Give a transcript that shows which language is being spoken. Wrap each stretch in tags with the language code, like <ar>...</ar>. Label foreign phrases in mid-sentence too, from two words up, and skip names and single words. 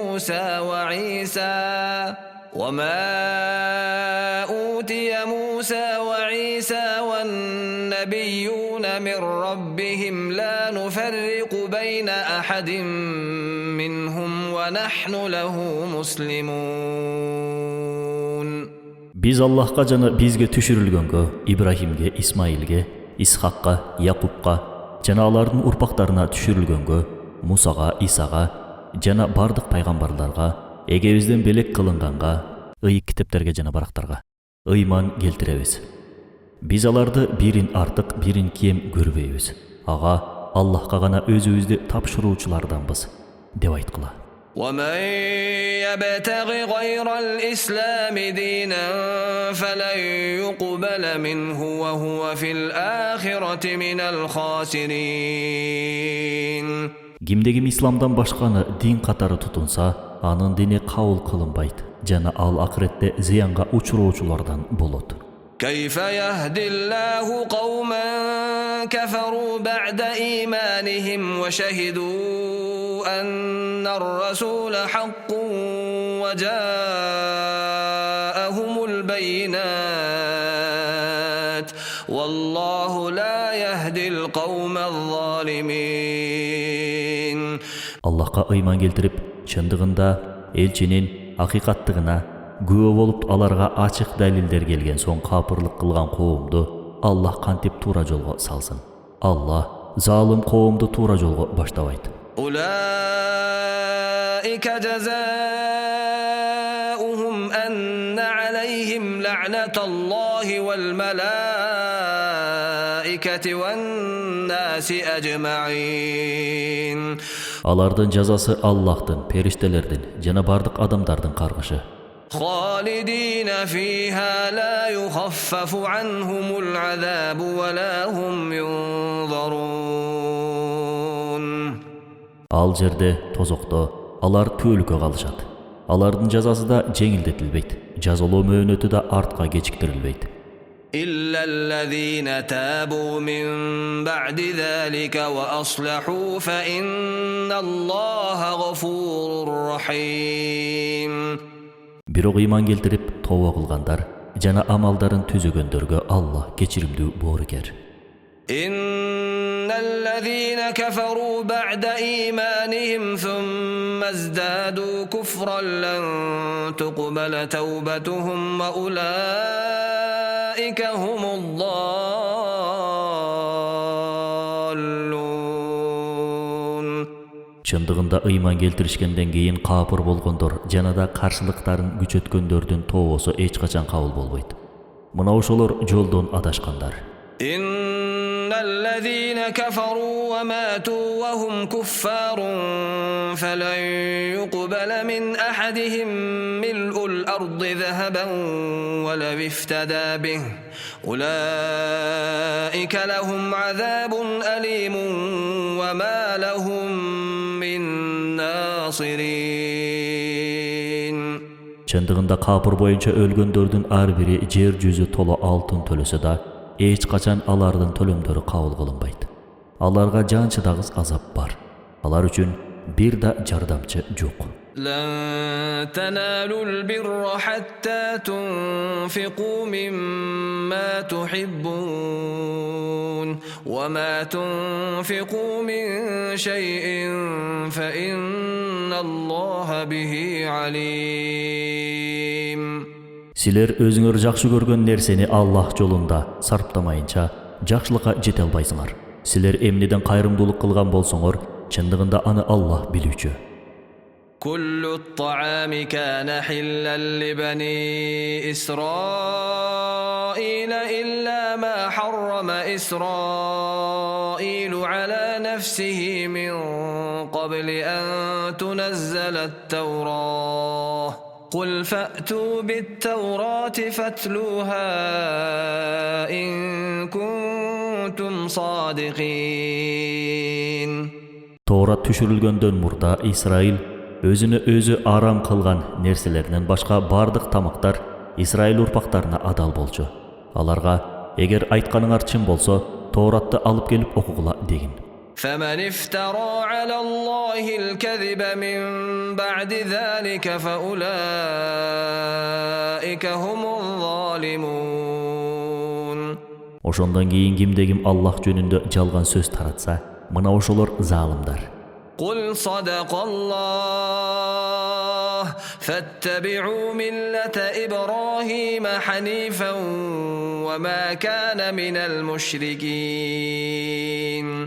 <ar>موسى وعيسى والنبيون من ربهم لا نفرق بين أحد منهم ونحن له مسلمون.</ar> <ky>Биз Аллахка жана бизге түшүрүлгөнгө, Ибрахимге, Исмаилге, Исхакка, Якубка жана алардын урпактарына түшүрүлгөнгө, Мусага, Исага жана бардык пайгамбарларга, эгебизден белек кылынганга, ыйык китептерге жана барактарга ыйман келтиребиз. Биз аларды бирин артык, бирин кем көрбөйбүз. Ага Аллахка гана өзүбүздү тапшыруучуларданбыз деп айткыла.</ky> <ar>ومن يبتغ غير الإسلام دينا فلن يقبل منه وهو في الآخرة من الخاسرين.</ar> <ky>Кимде-ким исламдан башканы дин катары тутунса, анын дини кабыл кылынбайт жана ал акыретте зыянга учуроочулардан болот.</ky> <ar>كيف يهدي الله قوما كفروا بعد إيمانهم وشهدوا أن الرسول حق وجاءهم البينات والله لا يهدي القوم الظالمين.</ar> <ky>Аллахка ыйман келтирип, чындыгында элчинин акыйкаттыгына күбө болуп аларга ачык далилдер келген соң капырлык кылган коомду Аллах кантип туура жолго салсын. Аллах залым коомду туура жолго баштабайт.</ky> <ar>أولئك جزاؤهم أن عليهم لعنة الله والملائكة والناس أجمعين.</ar> <ky>Алардын жазасы Аллахтын, периштелердин жана бардык адамдардын каргышы.</ky> <ar>خالدين فيها لا يخفف عنهم العذاب ولا هم ينظرون.</ar> <ky>Ал жерде тозокто алар түөлүккө калышат. Алардын жазасы да жеңилдетилбейт. Жазалоо мөөнөтү да артка кечиктирилбейт.</ky> <ar>إلا الذين تابوا من بعد ذلك وأصلحوا فإن الله غفور رحيم.</ar> <ky>Бирок ыйман келтирип тооба кылгандар жана амалдарын түзөгөндөргө Аллах кечиримдүү боорукер.</ky> <ar>إن الذين كفروا بعد إيمانهم ثم ازدادوا كفرا لن تقبل توبتهم وأولئك هم الضالون.</ar> <ky>Чындыгында ыйман келтиришкенден кийин капыр болгондор жана да каршылыктарын күчөткөндөрдүн тообосу эч качан кабыл болбойт. Мына ошолор жолдон адашкандар.</ky> <ar>إن الذين كفروا وماتوا وهم كفار فلن يقبل من أحدهم ملء الأرض ذهبا ولو افتدى به أولئك لهم عذاب أليم وما لهم من ناصرين.</ar> <ky>Чындыгында капыр боюнча өлгөндөрдүн ар бири жер жүзү толо алтын төлөсө да эч качан алардын төлөмдөрү кабыл кылынбайт. Аларга жан чыдагыс азап бар. Алар үчүн бир да жардамчы жок.</ky> <ar>لن تنالوا البر حتى تنفقوا مما تحبون وما تنفقوا من شيء فإن الله به عليم.</ar> <ky>Силер өзүңөр жакшы көргөн нерсени Аллах жолунда сарптамайынча жакшылыкка жете албайсыңар. Силер эмнеден кайрымдуулук кылган болсоңор, чындыгында аны Аллах билүүчү.</ky> <ar>كل الطعام كان حلا لبني إسرائيل إلا ما حرم إسرائيل على نفسه من قبل أن تنزل التوراة قل فأتوا بالتوراة فاتلوها إن كنتم صادقين.</ar> <ky>Тоорат түшүрүлгөндөн мурда Исраил өзүнө өзү арам кылган нерселеринен башка бардык тамактар Исраил урпактарына адал болчу. Аларга эгер айтканыңар чын болсо, Тооратты алып келип окугула дегин.</ky> <ar>فمن افترى على الله الكذب من بعد ذلك فأولئك هم الظالمون.</ar> <ky>Ошондон кийин кимде-ким Аллах жөнүндө жалган сөз таратса, мына ошолор залымдар.</ky> <ar>قل صدق الله فاتبعوا ملة إبراهيم حنيفا وما كان من المشركين.</ar>